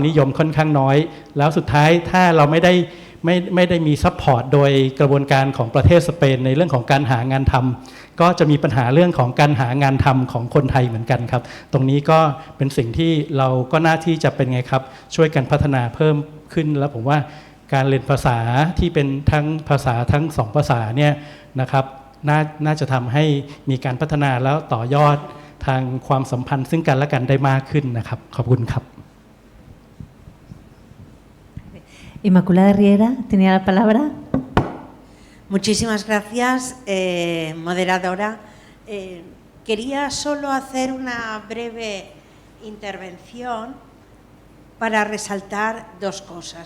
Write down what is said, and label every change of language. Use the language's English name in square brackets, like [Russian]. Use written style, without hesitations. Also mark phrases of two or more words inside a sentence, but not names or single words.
[Thai] นิยมค่อนข้างน้อยแล้วสุดท้ายถ้าเราไม่ได้มีซัพพอร์ตโดยกระบวนการของประเทศสเปนในเรื่องของการหางานทำก็จะมีปัญหาเรื่องของการหางานทำของคนไทยเหมือนกันครับตรงนี้ก็เป็นสิ่งที่เราก็น่าที่จะเป็นไงครับช่วยกันพัฒนาเพิ่มขึ้นแล้วผมว่าการเรียนภาษาที่เป็นทั้งภาษาทั้ง2ภาษาเนี่ยนะครับน่าจะทำให้มีการพัฒนาแล้วต่อยอดทางความสัมพันธ์ซึ่งกันและกันได้มากขึ้นนะครับขอบคุณครับ [Spanish] Inmaculada Riera, tenía la palabra. Muchísimas gracias, moderadora. Quería solo hacer una breve intervención para resaltar dos cosas.